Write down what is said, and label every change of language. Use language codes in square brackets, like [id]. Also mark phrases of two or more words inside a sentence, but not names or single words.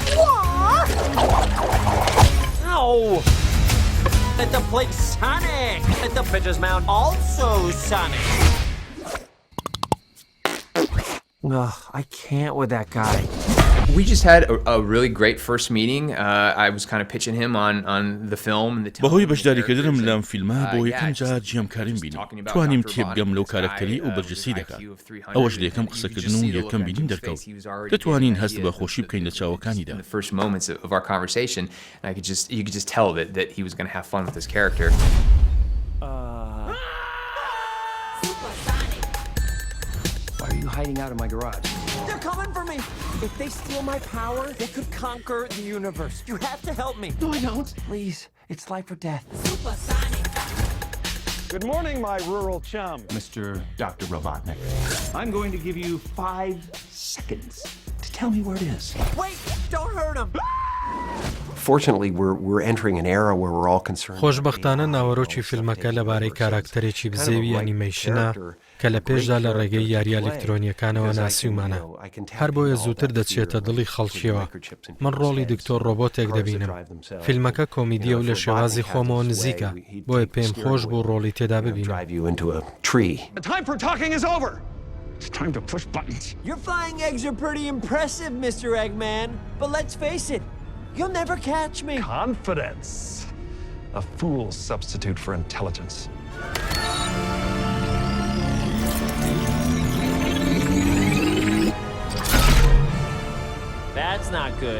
[en] Ow! At the place Sonic! At the Pitcher's Mount, also Sonic! Ugh, I can't with that guy. We just had a really great first meeting. I was kind of pitching him on the film and the [ckb] بەهۆی بەشداریکردنم لەم فیلمە بۆ یەکەم جار جیامکاریم بینیم توانیم تێبگەم لەو کارکتەری و بەرجەسی دەکات ئەوەش لە یەکەم قسەکردن و یەکەم بینیم دەرکەوت دەتوانین هەست بە خۆشی بکەین لە چاوەکانیدا [en] the first moments of our conversation and you could just tell that he was going to have fun with this character. Why are you hiding out in my garage? They're coming for me! If they steal my power, they could conquer the universe. You have to help me. No, I don't. Please, it's life or death. Good morning, my rural chum. Mr. Dr. Robotnik. I'm going to give you 5 seconds to tell me where it is. Wait! Don't hurt him! Fortunately, we're entering an era where we're all concerned. [ckb] خۆشبەختانە ناوەڕۆکی فیلمەکە لەبارەی کارکتەرێکی بزێوی ئەنیمەیشنە کە لە پێشدا لە ڕێگەی یاری ئەلکترۆنیەکانەوە ناسیومانە هەر بۆیە زووتر دەچێتە دڵی خەڵکیەوە من ڕۆڵی دکتۆر ڕۆبۆتێک دەبینم فیلمەکە کۆمیدیە و لە شێوازی خۆمەوە نزیکە بۆیە پێم خۆش بوو ڕۆڵی تێدا ببینم [en] The time for talking is over. It's time to push buttons. Your flying eggs are pretty impressive, Mr. Eggman. But let's face it, You'll never catch me. Confidence. A fool's substitute for intelligence. That's not good.